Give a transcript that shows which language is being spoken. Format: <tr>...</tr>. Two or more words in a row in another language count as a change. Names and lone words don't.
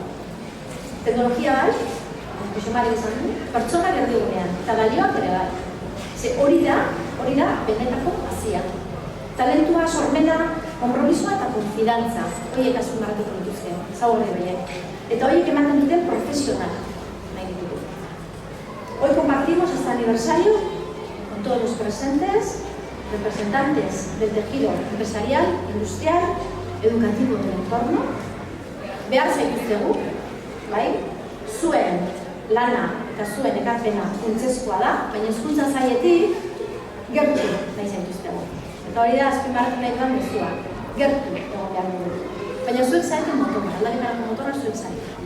<eu>Teknologia bai, Josemarik esan du, pertsona erdigunean, eta balioak ere bai. Ze hori da benetako hazia. Talentua, sormena, konpromisoa eta konfidantza. Horiek azpimarratuko dituzte, zaurre behiek. Eta horiek ematen duten profesional nahi ditugu.</eu> <es>Hoy compartimos este aniversario con todos los presentes, representantes del tejido empresarial, industrial, educativo del entorno.</es> <eu>Behar zaituztegu, bai? Zuen lana eta zuen ekarpena funtsezkoa da, baina hezkuntza sailetik gertu nahi zaituztegu. Eta hori da azpimarratu nahi dudan mezua, gertu egon behar dugu. Baina zuek zaiten motora, aldaketarako motora zuek zaiten.</eu>